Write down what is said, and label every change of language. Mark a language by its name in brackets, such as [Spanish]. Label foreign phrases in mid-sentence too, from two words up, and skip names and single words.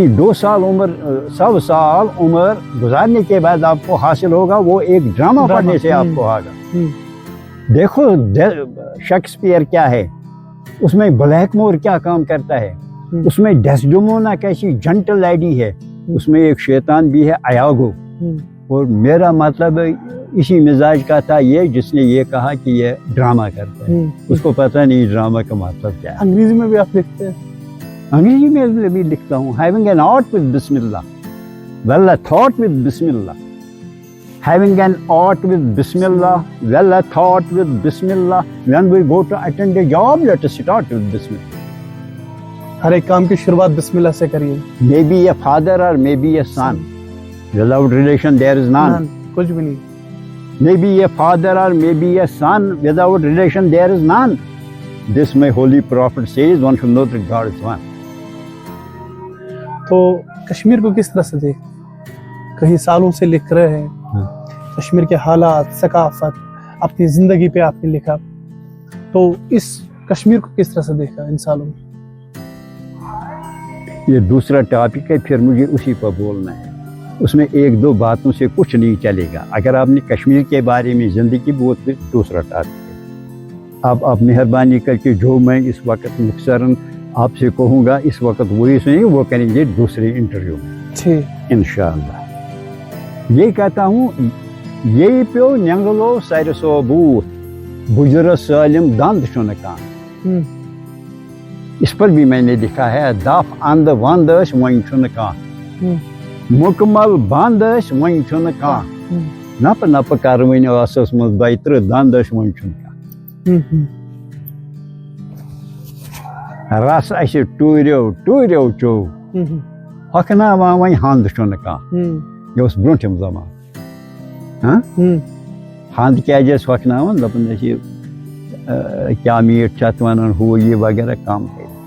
[Urdu] 100 سال عمر گزارنے کے بعد آپ کو حاصل ہوگا وہ ایک ڈرامہ پڑھنے سے آپ کو ہوگا دیکھو شیکسپیئر کیا ہے اس میں بلیک مور کیا کام کرتا ہے اس میں ڈیسڈیمونا کیسی [English] gentle lady [Urdu] ہے اس میں ایک شیطان بھی ہے ایاگو اور میرا مطلب اسی مزاج کا تھا یہ جس نے یہ کہا کہ یہ ڈرامہ کرتا ہے اس کو پتہ نہیں ڈرامہ کا مطلب کیا ہے انگریزی میں بھی آپ لکھتے ہیں انگریزی میں بھی لکھتا ہوں [English] having an art with Bismillah well a thought with Bismillah having an art with Bismillah well a thought with Bismillah when we go to attend a job let us start with Bismillah [Urdu] ہر ایک کام کی شروعات بسم اللہ سے کریے [English] maybe a father or maybe a son without relation there is none [Urdu] کچھ بھی نہیں [English] maybe a father or maybe a son without relation there is none this my holy prophet says one should know that God is one [Urdu] تو کشمیر کو کس طرح سے دیکھ کئی سالوں سے لکھ رہے ہیں کشمیر کے حالات ثقافت اپنی زندگی پہ آپ نے لکھا تو اس کشمیر کو کس طرح سے دیکھا ان سالوں میں یہ دوسرا ٹاپک ہے پھر مجھے اسی پر بولنا ہے اس میں ایک دو باتوں سے کچھ نہیں چلے گا اگر آپ نے کشمیر کے بارے میں زندگی بہت پھر دوسرا ٹاپک ہے اب آپ مہربانی کر کے جو میں اس وقت مختصراً آپ سے کہوں گا اس وقت وہی سنیں وہ کریں گے دوسرے انٹرویو میں انشاءاللہ یہ کہتا ہوں [Kashmiri] یہ پیو نینگلو سر صوبوت بجرس سالم دند چھنہ کانٛہہ [Urdu] اس پر بھی میں نے لکھا ہے [Kashmiri] دف اند وند وۄنۍ چھُنہٕ کانٛہہ مکمل بند وۄنۍ چھُنہٕ کانٛہہ نپ نپ کر وۄنۍ ٲسس منٛز 32 دند وۄنۍ چھُنہٕ کانٛہہ رس اسہِ ٹوٗریو چو ہۄکھناوان وۄنۍ ہند چھُنہٕ کانٛہہ یہ اوس برونٛٹھِم زمانہٕ ہند کیٛازِ ٲسۍ ہۄکھناوان دپان ٲسۍ کیا میٖٹھ چھِ اتھ ونان ہُہ یہِ وغیرہ کم کٔرِتھ